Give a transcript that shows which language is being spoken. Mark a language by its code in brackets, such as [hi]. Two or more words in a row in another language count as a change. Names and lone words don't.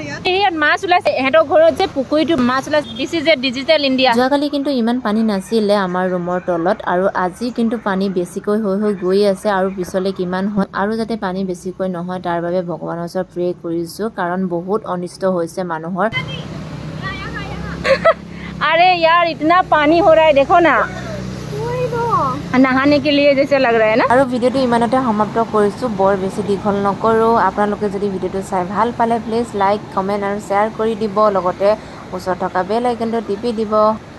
[as] ইয়াত মাছ ওলাইছে এহেঁতৰ ঘৰত যে পুখুৰীটো মাছ ওলাইছে [en] this is a digital India [as] যোৱাকালি কিন্তু ইমান পানী নাছিলে আমাৰ ৰুমৰ তলত আৰু আজি কিন্তু পানী বেছিকৈ হৈ গৈ আছে আৰু পিছলে কিমান হয় আৰু যাতে পানী বেছিকৈ নহয় তাৰ বাবে ভগৱানৰ ওচৰত প্ৰে কৰিছো কাৰণ বহুত অনিষ্ট হৈছে মানুহৰ [hi] अरे यार इतना पानी हो रहा है देखो ना नहाने के लिए जैसे लग रहा है ना [as] আৰু ভিডিওটো ইমানতে সমাপ্ত কৰিছো বৰ বেছি দীঘল নকৰো আপোনালোকে যদি ভিডিওটো চাই ভাল পালে [en] please like comment [as] আৰু শ্বেয়াৰ কৰি দিব লগতে ওচৰত থকা বেল আইকনটো টিপি দিব